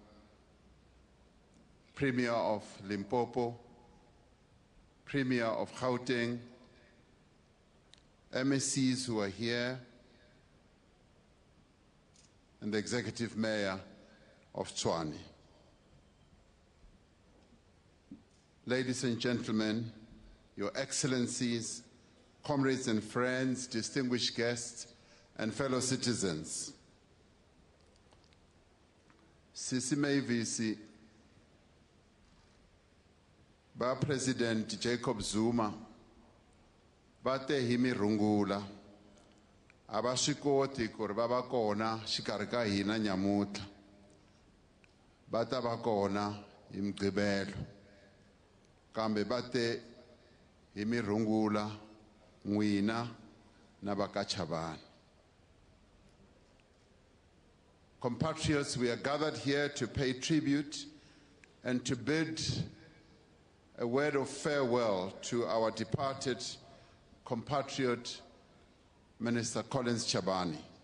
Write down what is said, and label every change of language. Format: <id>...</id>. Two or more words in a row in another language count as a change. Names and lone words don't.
<en>Premier of Limpopo, Premier of Gauteng, MSCs who are here, and the Executive Mayor of Tshwane. Ladies and gentlemen, Your Excellencies, comrades and friends, distinguished guests, and fellow citizens.</en> <ts>Sisi Mavis, ba President Jacob Zuma, ba te himi rungula, aba swikoti ku ri va va kona xikarhi ka hina nyamutlha, va ta va kona hi Mugqibelo, kambe va te hi mi rungula n'wina na va ka Chabane.</ts> <en>Compatriots, we are gathered here to pay tribute and to bid a word of farewell to our departed compatriot, Minister Collins Chabane.</en>